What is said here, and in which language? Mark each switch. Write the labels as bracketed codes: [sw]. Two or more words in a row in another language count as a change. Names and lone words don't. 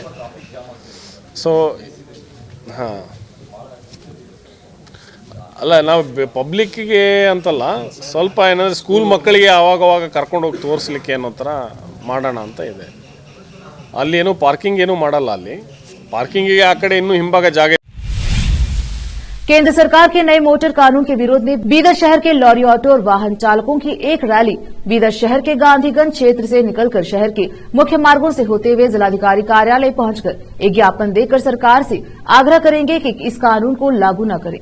[kn] ಸೊ ಹಾಂ, ಅಲ್ಲ ನಾವು ಪಬ್ಲಿಕ್ಕಿಗೆ ಅಂತಲ್ಲ, ಸ್ವಲ್ಪ ಏನಂದರೆ ಸ್ಕೂಲ್ ಮಕ್ಕಳಿಗೆ ಆವಾಗವಾಗ ಕರ್ಕೊಂಡೋಗಿ ತೋರಿಸ್ಲಿಕ್ಕೆ ಅನ್ನೋ ಥರ ಮಾಡೋಣ ಅಂತ ಇದೆ. ಅಲ್ಲಿ ಏನು ಪಾರ್ಕಿಂಗ್ ಏನು ಮಾಡಲ್ಲ. ಅಲ್ಲಿ ಪಾರ್ಕಿಂಗಿಗೆ ಆ ಕಡೆ ಇನ್ನೂ ಹಿಂಭಾಗ ಜಾಗ. [hi] केंद्र सरकार के नए मोटर कानून के विरोध में बीदर शहर के लॉरी ऑटो और वाहन चालकों की एक रैली बीदर शहर के गांधीगंज क्षेत्र से निकलकर शहर के मुख्य मार्गों से होते हुए जिलाधिकारी कार्यालय पहुंचकर एक ज्ञापन देकर सरकार से आग्रह करेंगे कि इस कानून को लागू न करें।